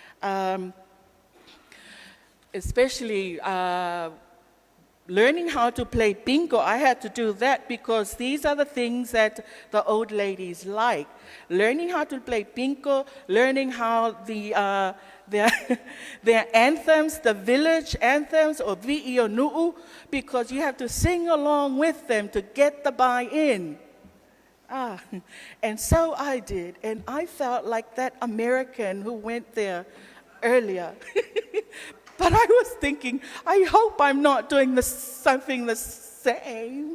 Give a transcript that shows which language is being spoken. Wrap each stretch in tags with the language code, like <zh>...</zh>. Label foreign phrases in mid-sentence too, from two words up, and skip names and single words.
<en>Especially learning how to play bingo. I had to do that because these are the things that the old ladies like. Learning how to play bingo, learning how their anthems, the village anthems, or</en> <sm>vi'i o nu'u,</sm> <en>because you have to sing along with them to get the buy-in. And so I did, and I felt like that American who went there earlier. But I was thinking, I hope I'm not doing something the same.</en>